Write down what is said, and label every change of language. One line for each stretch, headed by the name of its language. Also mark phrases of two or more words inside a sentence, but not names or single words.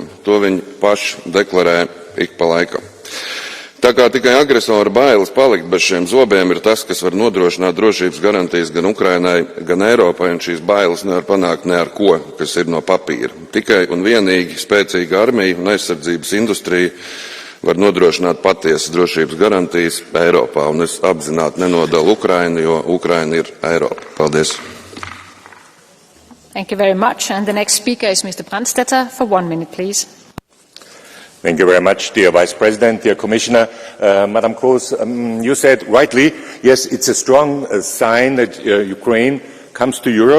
Latvian: To viņi paši deklarē ik pa laikam. Tā kā tikai agresora bailes palikt bez šiem zobiem ir tas, kas var nodrošināt drošības garantijas gan Ukrainai, gan Eiropai, un šīs bailes nevar panākt ne ar ko, kas ir no papīra. Tikai un vienīgi spēcīga armija un aizsardzības industrija var nodrošināt patiesas drošības garantijas Eiropā, un es apzināti nenodalu Ukrainu, jo Ukraina ir Eiropa. Paldies!
English: Thank you very much. And the next speaker is Mr. Brandstetter for 1 minute, please. Thank you very much, dear Vice President, dear Commissioner. Madam Kroes, you said rightly, yes, it's a strong sign that Ukraine comes to Europe.